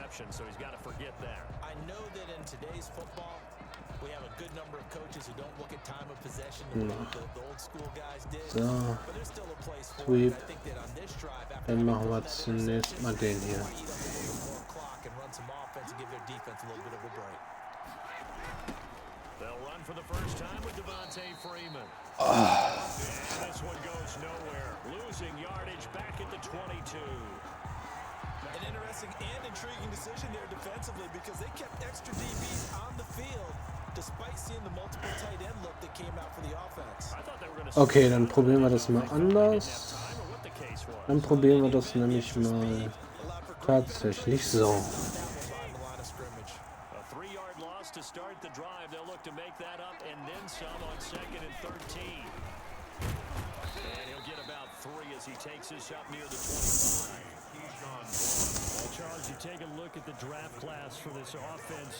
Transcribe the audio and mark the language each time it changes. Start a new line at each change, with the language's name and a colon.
English: So he's got to forget there. I know that in today's football, we have a good number of coaches who don't look at time of possession the old school guys did. So, But there's still a place for sweep. it. I think that on this drive,
German: Dann machen wir zunächst mal den hier.
English: They'll run for the first time with Freeman. And this one goes nowhere. Losing yardage back at the 22. An interesting and intriguing decision there defensively because they kept extra DBs on the field despite seeing the multiple tight end look that came out for the offense.
German: Okay, dann probieren wir das mal anders. Dann probieren wir das nämlich mal tatsächlich so.
English: A 3-yard loss to start the drive. They'll look to make that up and then some on 2nd and 13. And he'll get about 3 as he takes this up near the 25. Well, Charles, you take a look at the draft class for this offense.